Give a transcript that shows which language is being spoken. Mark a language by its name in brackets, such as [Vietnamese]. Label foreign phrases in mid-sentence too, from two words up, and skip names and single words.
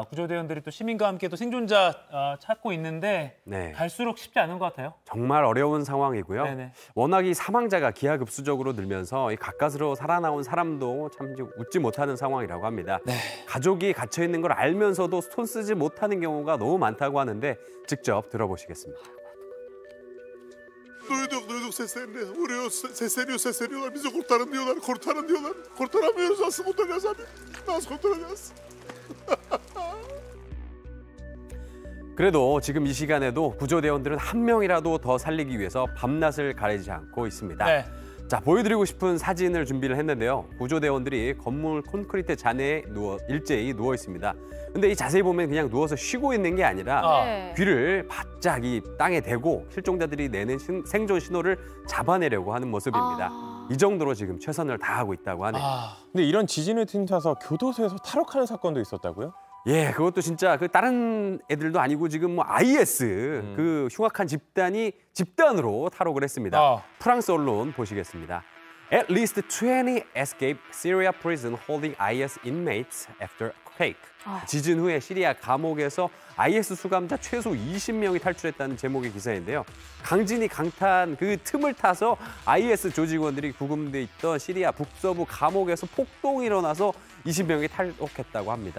[Korean] 구조대원들이 또 시민과 함께 또 생존자 찾고 있는데 갈수록 쉽지 않은 것 같아요. 정말 어려운 상황이고요. 네네. 워낙 이 사망자가 기하급수적으로 늘면서 이 가까스로 살아나온 사람도 참 웃지 못하는 상황이라고 합니다. 가족이 갇혀 있는 걸 알면서도 손 쓰지 못하는 경우가 너무 많다고 하는데 직접 들어보시겠습니다. [Turkish] Duyduk seslerini. Vuruyor, sesleniyor. Bizi kurtarın diyorlar. Kurtaramıyoruz. Nasıl kurtaracağız abi? Nasıl kurtaracağız? [Korean] 그래도 지금 이 시간에도 구조대원들은 한 명이라도 더 살리기 위해서 밤낮을 가리지 않고 있습니다. 자, 보여드리고 싶은 사진을 준비를 했는데요. 구조대원들이 건물 콘크리트 잔해에 일제히 누워 있습니다. 근데 이 자세히 보면 그냥 누워서 쉬고 있는 게 아니라 귀를 바짝 이 땅에 대고 실종자들이 내는 생존 신호를 잡아내려고 하는 모습입니다. 이 정도로 지금 최선을 다하고 있다고 하네요. 근데 이런 지진을 틈타서 교도소에서 탈옥하는 사건도 있었다고요? 예, 그것도 진짜 그 다른 애들도 아니고 지금 뭐 IS 그 흉악한 집단이 집단으로 탈옥을 했습니다. 프랑스 언론 보시겠습니다. [English] At least 20 escaped Syria prison holding IS inmates after quake. [Korean] 지진 후에 시리아 감옥에서 IS 수감자 최소 20명이 탈출했다는 제목의 기사인데요. 강진이 강타한 그 틈을 타서 IS 조직원들이 구금돼 있던 시리아 북서부 감옥에서 폭동이 일어나서 20명이 탈옥했다고 합니다.